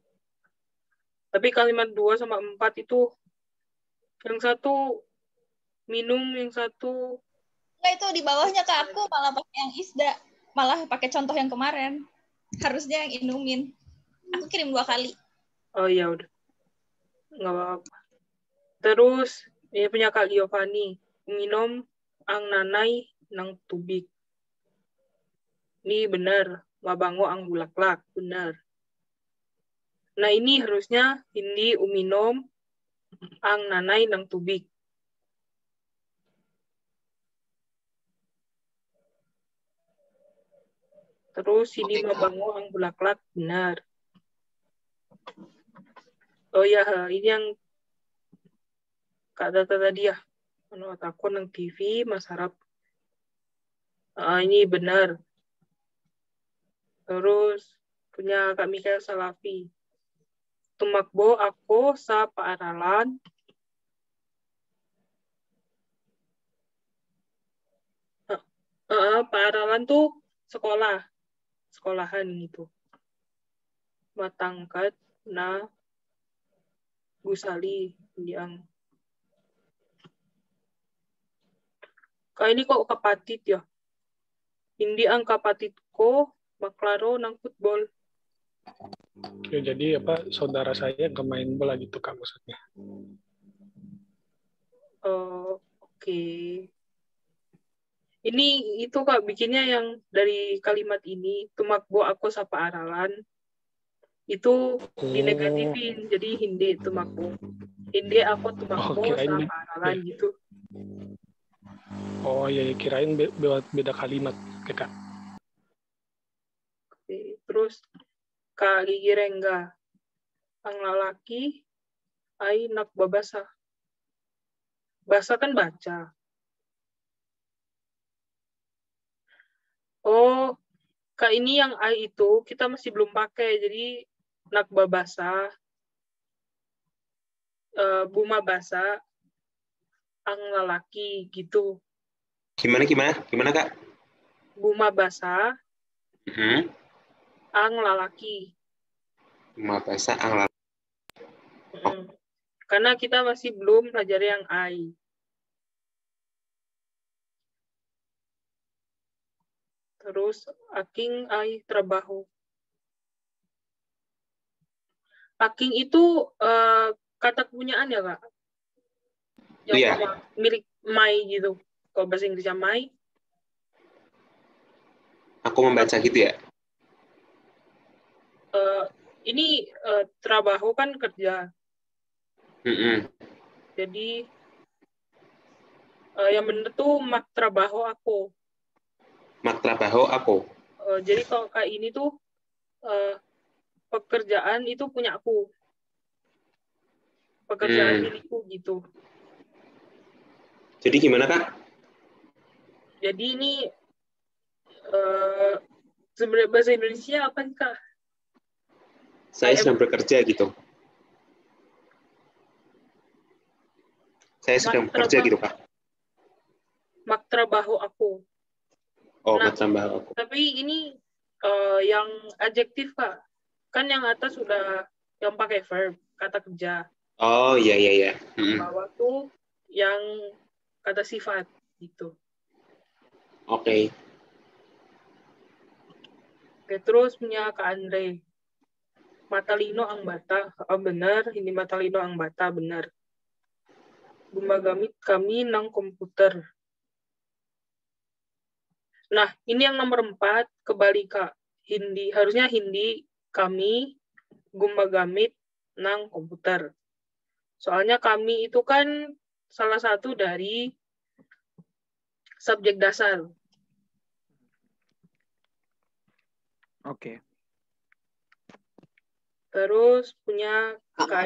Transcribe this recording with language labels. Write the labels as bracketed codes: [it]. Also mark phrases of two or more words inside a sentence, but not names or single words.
[id] Tapi kalimat 2 sama 4 itu yang satu minum, yang satu Nah, itu di bawahnya ke aku malah pakai yang isda, malah pakai contoh yang kemarin. Harusnya yang inumin. Aku kirim 2 kali. Oh iya udah. Nggak apa-apa. Terus ini punya Kak Giovanni. [tl] Minum ang nanay ng tubig. [id] Ini benar. [tl] Mabango ang bulaklak. [id] Benar. Nah ini harusnya [tl] hindi uminom ang nanay ng tubig. Terus hindi mabango ang bulaklak. [id] Benar. Oh ya, ini yang Kak Tata tadi ya. Menurut aku nang TV, Mas Harap. Ini benar. Terus punya Kak Mikael Salafi. [tl] Tumakbo ako sa paaralan. [id] Paaralan tuh sekolah. Sekolahan gitu. [tl] Matangkat na gusali. [id] Yang kayak ini kok kapatid ya. [tl] Hindi ang kapatid ko maklaro ng football. [id] Oke, jadi saudara saya nggak main bola gitu Kak maksudnya. Oke. Ini itu Kak bikinnya yang dari kalimat ini [tl] tumakbo ako sa paaralan [id] itu dinegatifin jadi [tl] hindi tumakbo. Hindi ako tumakbo sa paaralan gitu. [id] Oh ya, kirain beda kalimat Kak. Oke, terus Kak Gigi Rengga. [tl] Ang lalaki ay nakbabasa. [id] Basa kan baca. Oh, Kak ini yang ay itu kita masih belum pakai. [tl] Jadi nakbabasa, bumabasa, ang lalaki gitu. [id] Gimana Kak? [tl] Bumabasa, ang lalaki. Bumabasa, ang lalaki. [id] Karena kita masih belum pelajari yang ay. [tl] Terus aking ay trabaho. [id] Aking itu kata kepunyaan ya Kak? Yang milik Mai gitu. Kalau bahasa Inggrisnya Mai. Aku membaca gitu ya? Ini trabaho kan kerja. Jadi yang benar tuh [tl] mak trabaho ako. Mak trabaho ako. [id] Jadi kalau kayak ini tuh pekerjaan itu punya aku. Pekerjaan milikku gitu. Jadi gimana Kak? Jadi ini sebenarnya bahasa Indonesia apa sih Kak? Saya sedang bekerja gitu. Saya sedang bekerja gitu Kak. [tl] Mak trabaho ako. [id] Oh, Nah, tambah aku. tapi ini yang adjektif, Kak. Kan yang atas sudah yang pakai verb, kata kerja. Oh, iya. Bawah tuh yang kata sifat, gitu. Oke. Oke, terus punya Kak Andre. [tl] Matalino ang bata. [id] Oh, benar. [tl] Ini matalino ang bata, benar. Gumagamit kami ng komputer. [id] Nah, ini yang nomor 4, kebalik, Kak. [tl] Hindi. Harusnya hindi, kami, gumagamit ng komputer. [id] Soalnya kami itu kan salah satu dari subjek dasar. Oke. Terus punya Kak, mau